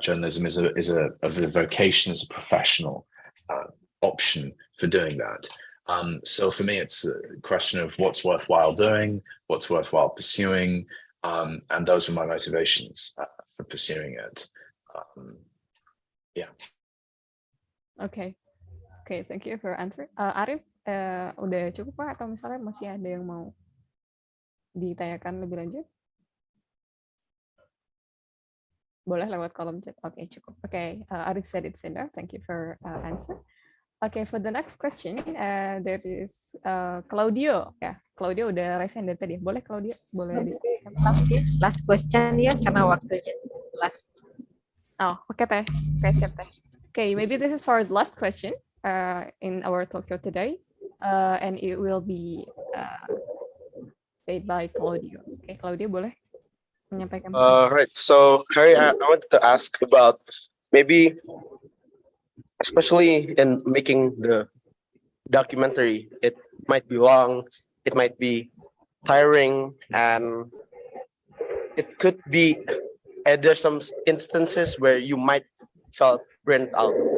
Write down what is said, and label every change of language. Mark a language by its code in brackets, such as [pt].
[en] Journalism is a vocation, as a professional option for doing that. So for me, it's a question of what's worthwhile doing, what's worthwhile pursuing, and those were my motivations for pursuing it. Yeah. Oke, thank you for answer. [id] Arif, udah cukup Pak, atau misalnya masih ada yang mau ditanyakan lebih lanjut? Boleh lewat kolom chat. Oke, cukup. [en] Oke, Arif said it's enough. Thank you for answer. Okay, for the next question, there is Claudio. [id] Ya, Claudio udah [en] raise hand [id] dari tadi. Boleh Claudio? Boleh disampaikan. [en] Last question [id] ya, karena waktunya last. Oh, oke Teh. Oke, siap Teh. [en] Okay, maybe this is for the last question in our talk show today, and it will be said by Claudio. [id] Okay, Claudio boleh menyampaikan. [en] Right. So, Harry, I wanted to ask about maybe, especially in making the documentary, it might be long, it might be tiring, and it could be, there's some instances where you might felt burnt out.